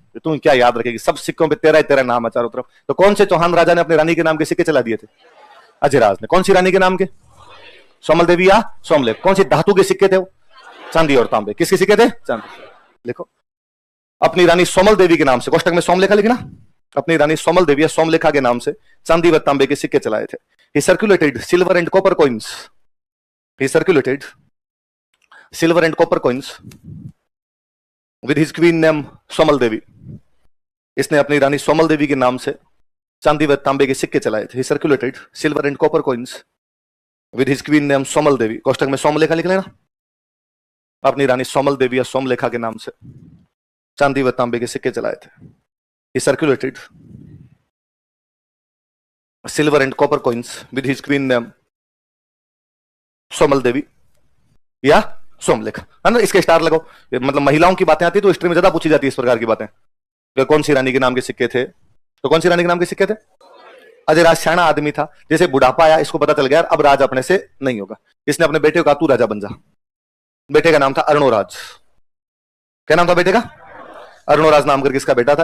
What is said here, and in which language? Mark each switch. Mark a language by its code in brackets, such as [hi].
[hi] तो तुम क्या याद रखेगी, सब सिक्कों पे तेरा ही तेरा नाम है चारों तरफ। तो कौन से चौहान राजा ने अपनी रानी के नाम के सिक्के चला दिए थे, अजयराज ने। कौन सी रानी के नाम के, सोमल देवी या सोमलेख। कौन सी धातु के सिक्के थे वो, चांदी और तांबे। किसके सिक्के थे, चांदी। लिखो अपनी रानी सोमल देवी के नाम से, कोष्टक में सोमलेखा लिखना, अपनी रानी सोमल देवी या सोमलेखा के नाम से चांदी व तांबे के सिक्के चलाए थे। [en] He circulated silver and copper coins. He circulated silver and copper coins with his queen name Somal Devi. [hi] इसने अपनी रानी सोमल देवी के नाम से चांदी व तांबे के सिक्के चलाए थे। [en] He circulated silver and copper coins with his queen name Somal Devi. [hi] कोष्टक में सोमलेखा लिख लेना, अपनी रानी सोमल देवी या सोमलेखा के नाम से चांदी व तांबे के सिक्के चलाए थे। [en] He circulated silver and copper coins with his queen name Somal Devi या सोमलेखा, [hi] है ना। इसके स्टार लगाओ, मतलब महिलाओं की बातें आती है तो हिस्ट्री में ज्यादा पूछी जाती है इस प्रकार की बातें, तो कौन सी रानी के नाम के सिक्के थे, तो कौन सी रानी के नाम के सिक्के थे। अजय राज सियाना आदमी था, जैसे बुढ़ापा आया इसको पता चल गया अब राज अपने से नहीं होगा, इसने अपने बेटे को कहा तू राजा बन जा। बेटे का नाम था अरुणोराज। क्या नाम था बेटे का, अरुणोराज नाम करके इसका बेटा था।